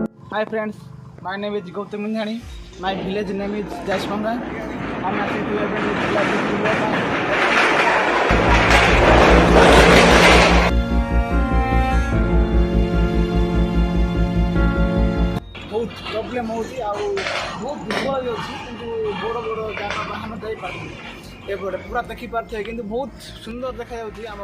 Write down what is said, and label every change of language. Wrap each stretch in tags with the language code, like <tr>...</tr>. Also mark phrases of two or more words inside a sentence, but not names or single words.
<en>Hi friends, my name is Gautam Minjani. My village name is Jaismanga. I'm actually to</en> <or>ବହୁତ ପ୍ରୋବ୍ଲେମ୍ ହେଉଛି ଆଉ ବହୁତ ଦୁର୍ବଳ ବି ଅଛି କିନ୍ତୁ ବଡ଼ ବଡ଼ ଯାନବାହନ ଯାଇପାରୁନି ଏପଟେ ପୁରା ଦେଖିପାରୁଥିବେ କିନ୍ତୁ ବହୁତ ସୁନ୍ଦର ଦେଖାଯାଉଛି ଆମ</or>